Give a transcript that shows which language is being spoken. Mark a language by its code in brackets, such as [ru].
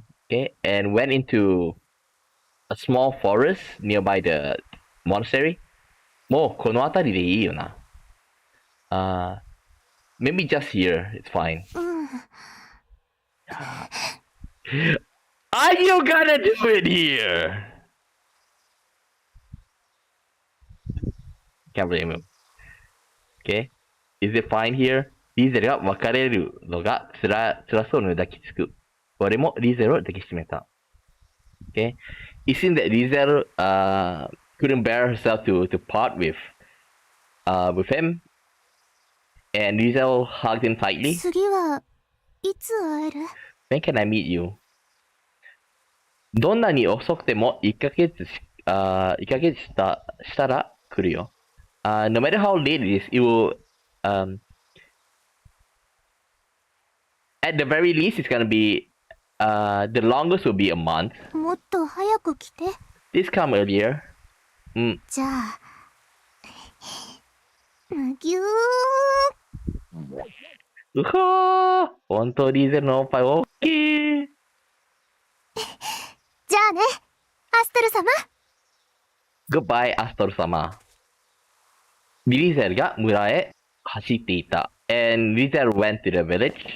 [en] Okay, and went into a small forest nearby the monastery. [ja] もうこの辺りでいいよな。 [en] Maybe just here, it's fine. Are you gonna do it here? Can't blame him. Okay, is it fine here? [ja] リーゼルが別れるのが辛そうに抱きつく。俺もリーゼルを抱きしめた。 [en] Okay, it seemed that Rizel couldn't bear herself to part with him, and Rizel hugged him tightly. [ja] 次はいつ会える？ [en] When can I meet you? [ja] どんなに遅くても1ヶ月したら来るよ。 [en] No matter how late it is, it will at the very least it's gonna be the longest will be a month. [ja] もっと早く来て。 [en] Please come earlier. [ja] じゃあ、ぎゅー。うほー、本当リーゼルのおっぱい大きい。じゃあね、アストル様。 [en] Goodbye, [ja] アストル様。リーゼルが村へ走っていた。 [en] And Rizel went to the village.